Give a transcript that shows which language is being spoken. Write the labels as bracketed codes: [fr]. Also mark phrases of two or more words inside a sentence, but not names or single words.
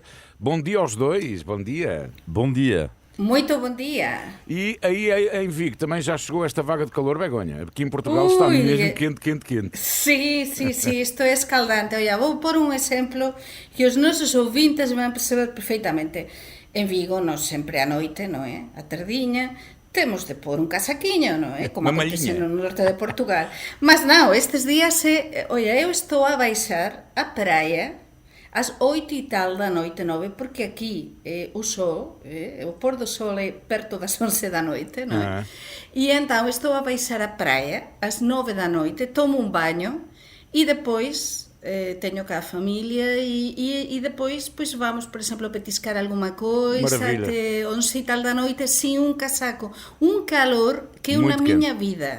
[pt] Bom dia aos dois, bom dia. Bom dia. Muito bom dia. E aí em Vigo também já chegou esta vaga de calor, Begonha? Aqui em Portugal está mesmo quente. [gl] Sí, isto é escaldante. [pt] Olha, vou pôr um exemplo que os nosos ouvintes vão perceber perfeitamente. [gl] En Vigo, nós sempre à noite, non é? A tardiña, temos de pôr un casaquiño, non é? [pt] Como acontece no norte de Portugal. [gl] Mas non, estes días, [pt] olha, eu estou a baixar a praia às 8 e tal da noite, 9, porque aquí o sol, o pôr do sol é perto das 11 da noite, non é? E então estou a baixar a praia às 9 da noite, tomo un baño e depois teño cá a familia e depois pois vamos, por exemplo, petiscar alguma coisa até 11 e tal da noite sin un casaco, un calor que é na minha vida.